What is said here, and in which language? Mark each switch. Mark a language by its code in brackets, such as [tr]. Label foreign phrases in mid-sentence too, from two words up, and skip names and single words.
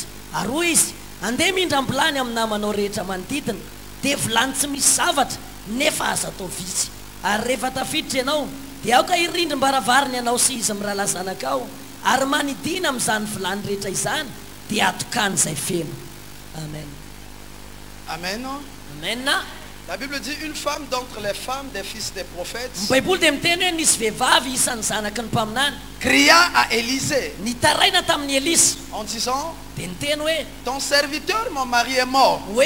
[mg] Ary hoy izy, andeha mindra ambilany amin'ny namanao rehetra manodidina, dia vilany tsy misy zavatra nefa aza atao vitsy. Ary rehefa tafiditra ianao, dia aoka irindry mbaravariny ianao sy izy mirahalahy zanakao, ary manidina amin'izany vilany rehetra izany, dia atokany izay feno. Amen. Amen. Amen. [fr] La Bible dit une femme d'entre les femmes des fils des prophètes cria à Élisée en disant, ton serviteur, mon mari est mort.